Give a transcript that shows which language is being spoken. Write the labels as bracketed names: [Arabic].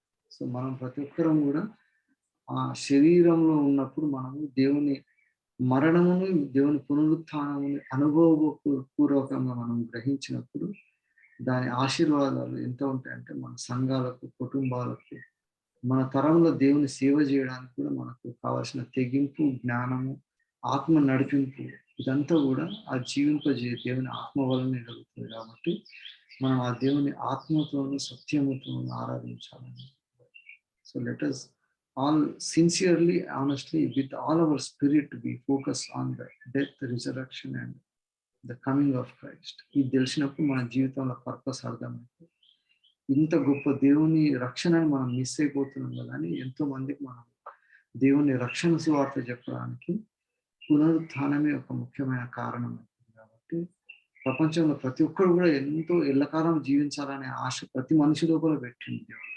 [Telugu] So మనం ప్రతి ఒక్కరం కూడా ఆ శరీరంలో ఉన్నప్పుడు మనము దేవుని మరణమును దేవుని పునరుత్థానముని అనుభవపూర్వకంగా మనం గ్రహించినప్పుడు దాని ఆశీర్వాదాలు ఎంత ఉంటాయంటే మన సంఘాలకు, కుటుంబాలకు, మన తరంలో దేవుని సేవ చేయడానికి కూడా మనకు కావాల్సిన తెగింపు, జ్ఞానము, ఆత్మ నడిపింపు ఇదంతా కూడా ఆ దేవుని ఆత్మ వలనే జరుగుతుంది. కాబట్టి మనం ఆ దేవుని ఆత్మతోనూ సత్యముతోనూ ఆరాధించాలని. [English] So let us all sincerely, honestly, with all our spirit, be focused on the death, resurrection, and the coming of Christ. [Telugu] ఇది తెలిసినప్పుడు మన జీవితంలో పర్పస్ అర్థమైంది. ఇంత గొప్ప దేవుని రక్షణని మనం మిస్ అయిపోతున్నాం కదా అని ఎంతో మందికి మనం దేవుని రక్షణ సువార్త చెప్పడానికి పునరుత్థానమే ఒక ముఖ్యమైన కారణం అవుతుంది. కాబట్టి ప్రపంచంలో ప్రతి ఒక్కరు కూడా ఎంతో ఎల్లకాలం జీవించాలనే ఆశ ప్రతి మనిషి లోపల పెట్టింది దేవుడు.